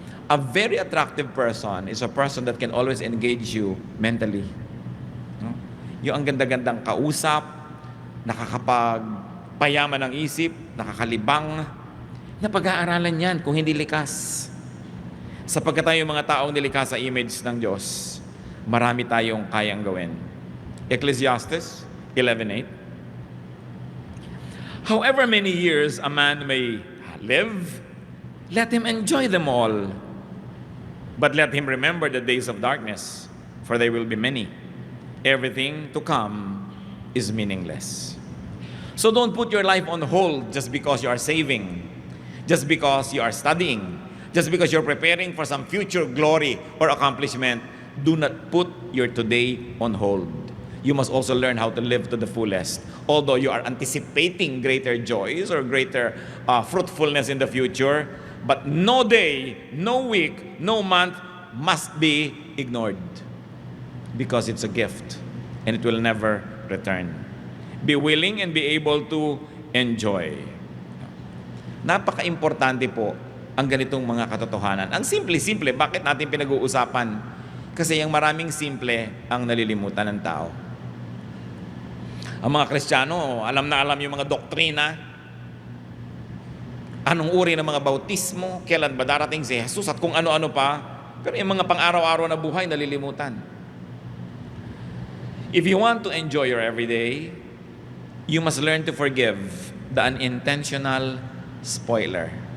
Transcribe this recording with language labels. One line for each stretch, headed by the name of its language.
English: A very attractive person is a person that can always engage you mentally. No?
Filipino: Yung ang ganda-gandang kausap, nakakapagpayaman ng isip, nakakalibang, na pag-aaralan yan kung hindi likas. Sapagkat tayo mga taong nilikha sa image ng Diyos, marami tayong kayang gawin.
English: Ecclesiastes 11:8. However many years a man may live, let him enjoy them all. But let him remember the days of darkness, for they will be many. Everything to come is meaningless. So don't put your life on hold just because you are saving, just because you are studying, just because you're preparing for some future glory or accomplishment. Do not put your today on hold. You must also learn how to live to the fullest. Although you are anticipating greater joys or greater fruitfulness in the future, but no day, no week, no month must be ignored, because it's a gift and it will never return. Be willing and be able to enjoy.
Filipino: Napaka-importante po ang ganitong mga katotohanan. Ang simple-simple, bakit natin pinag-uusapan? Kasi yung maraming simple ang nalilimutan ng tao. Ang mga Kristiyano, alam na alam yung mga doktrina. Anong uri ng mga bautismo, kailan ba darating si Jesus at kung ano-ano pa. Pero yung mga pang-araw-araw na buhay, nalilimutan.
English: If you want to enjoy your everyday, you must learn to forgive the unintentional spoiler.